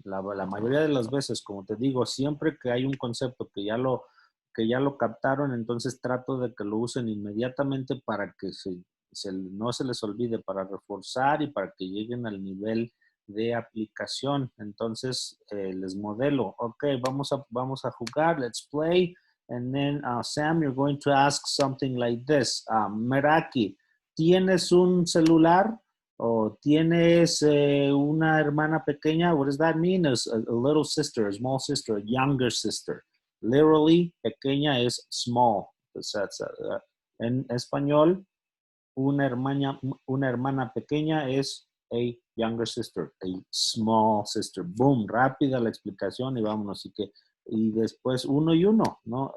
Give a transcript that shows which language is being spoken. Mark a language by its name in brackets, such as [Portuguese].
[Spanish] La mayoría de las veces, como te digo, siempre que hay un concepto que ya lo captaron, entonces trato de que lo usen inmediatamente para que no se les olvide, para reforzar y para que lleguen al nivel de aplicación. Entonces, les modelo. Ok, vamos a jugar. [English] Let's play. And then, Sam, you're going to ask something like this. [Spanish] Meraki, ¿tienes un celular? ¿O tienes una hermana pequeña? [English] What does that mean? A little sister, a small sister, a younger sister. [Spanish] Literally, pequeña es small. En español, una hermana pequeña es [English] a younger sister, a small sister. [Spanish] Boom, rápida la explicación y vámonos. Y después uno y uno, ¿no?